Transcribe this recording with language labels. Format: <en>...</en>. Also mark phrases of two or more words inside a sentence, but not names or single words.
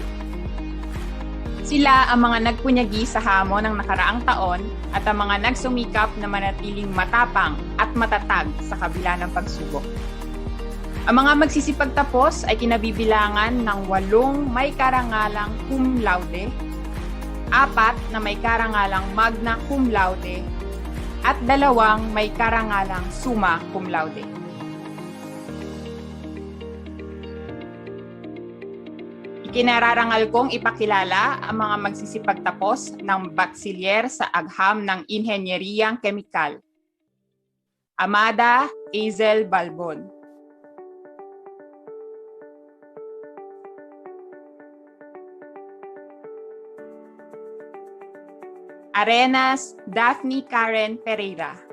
<tl>Sila ang mga nagpunyagi sa hamon ng nakaraang taon at ang mga nagsumikap na manatiling matapang at matatag sa kabila ng pagsubok. Ang mga magsisipagtapos ay kinabibilangan ng 8 may karangalang</tl> <la>cum laude,</la> <tl>4 na may karangalang</tl> <la>magna cum laude,</la> <tl>at 2 may karangalang</tl> <la>summa cum laude.</la> <tl>Ikinararangal kong ipakilala ang mga magsisipagtapos ng Bachiller sa agham ng Inhenyeriyang Kemikal. Amada Azel Balbon. Arenas Daphne Karen Pereira.</tl>